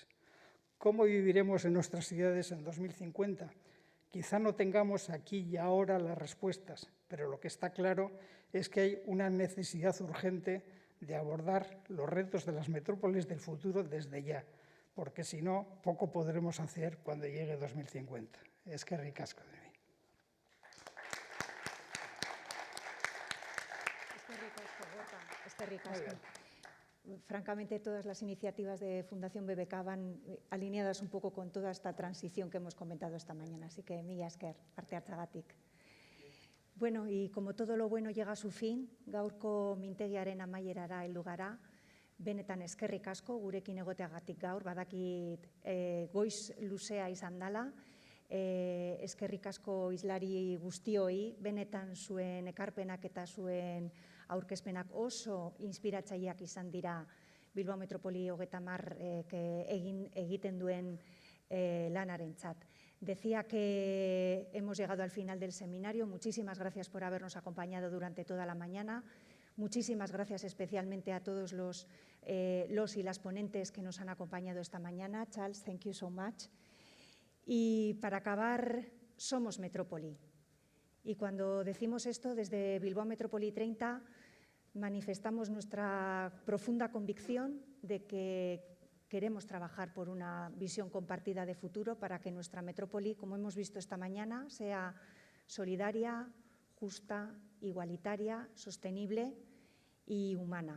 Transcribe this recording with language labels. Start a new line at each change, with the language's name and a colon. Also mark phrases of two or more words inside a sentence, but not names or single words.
Spanish: ¿Cómo viviremos en nuestras ciudades en 2050? Quizá no tengamos aquí y ahora las respuestas, pero lo que está claro es que hay una necesidad urgente de abordar los retos de las metrópolis del futuro desde ya, porque si no, poco podremos hacer cuando llegue 2050.
Basque: Eskerrik asko
Spanish: de mí.
Basque: Eskerrik asko.
Spanish: Francamente, todas las iniciativas de Fundación BBK van alineadas un poco con toda esta transición que hemos comentado esta mañana, así que
Basque: mila esker, parte hartzagatik.
Spanish: Bueno, y como todo lo bueno llega a su fin,
Basque: gaurko mintegiaren amaierara heldu gara, benetan eskerrik asko gurekin egoteagatik gaur, badakit goiz luzea izan dela, eskerrik asko hizlari guztioi, benetan zuen ekarpenak eta zuen aurkezpenak oso inspiratzaileak izan dira Bilbao Metropoli-30 egiten duen lanarentzat.
Spanish: Decía que hemos llegado al final del seminario. Muchísimas gracias por habernos acompañado durante toda la mañana. Muchísimas gracias especialmente a todos los y las ponentes que nos han acompañado esta mañana.
English: Charles, thank you so much.
Spanish: Y para acabar, somos Metrópoli. Y cuando decimos esto, desde Bilbao Metropoli-30 manifestamos nuestra profunda convicción de que queremos trabajar por una visión compartida de futuro para que nuestra metrópoli, como hemos visto esta mañana, sea solidaria, justa, igualitaria, sostenible y humana.